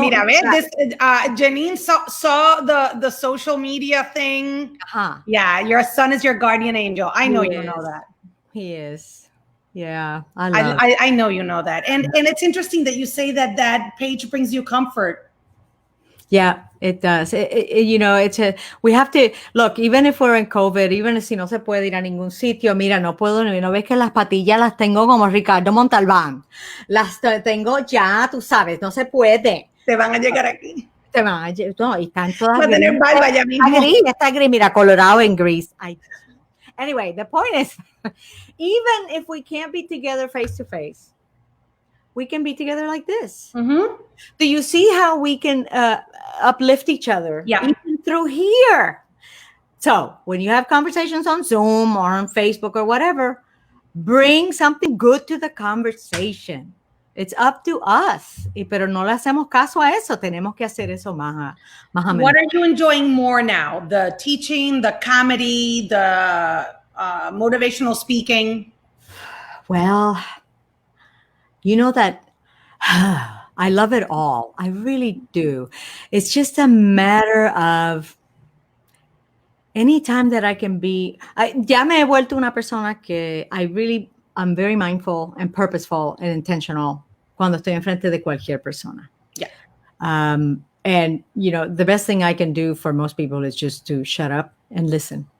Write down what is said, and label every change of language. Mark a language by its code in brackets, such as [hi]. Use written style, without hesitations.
[en] mira, this Janine saw the social media thing. Yeah, your son is your guardian angel. I know you know that. He is. Yeah, I know you know that. And it's interesting that you say that page brings you comfort. Yeah, it does. We have to, look, even if we're in COVID, even [es] si no se puede ir a ningún sitio, mira, no ves que las patillas las tengo como Ricardo Montalbán. Las tengo ya, tú sabes, no se puede. Te van a llegar aquí. No, y están todas va a tener barba ya mismo. Está gris, mira, colorado en gris. [en] Anyway, the point is, even if we can't be together face to face, we can be together like this. Mm-hmm. Do you see how we can uplift each other? Yeah. Even through here. So when you have conversations on Zoom or on Facebook or whatever, bring something good to the conversation. It's up to us. [es] Pero no le hacemos caso a eso. Tenemos que hacer eso más. [en] What are you enjoying more now? The teaching, the comedy, the motivational speaking? Well, you know that I love it all. I really do. It's just a matter of anytime that I can be. [es] Ya me he vuelto una persona que [en] I'm very mindful and purposeful and intentional [es] cuando estoy enfrente de cualquier persona. [en] Yeah. And, the best thing I can do for most people is just to shut up and listen.